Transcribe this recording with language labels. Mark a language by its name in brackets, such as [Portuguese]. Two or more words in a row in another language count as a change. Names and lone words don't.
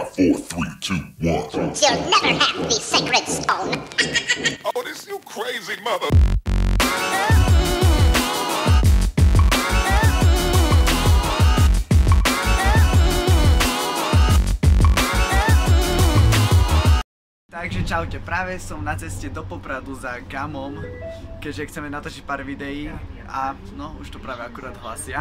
[English] 4, 3, 2, 1. You'll never have the sacred stone. Oh, this you crazy mother. [Slovak] Takže čaute, práve som na ceste do Popradu za Gamom, keďže chceme natočiť pár videí a no, už to práve akurát hlasia.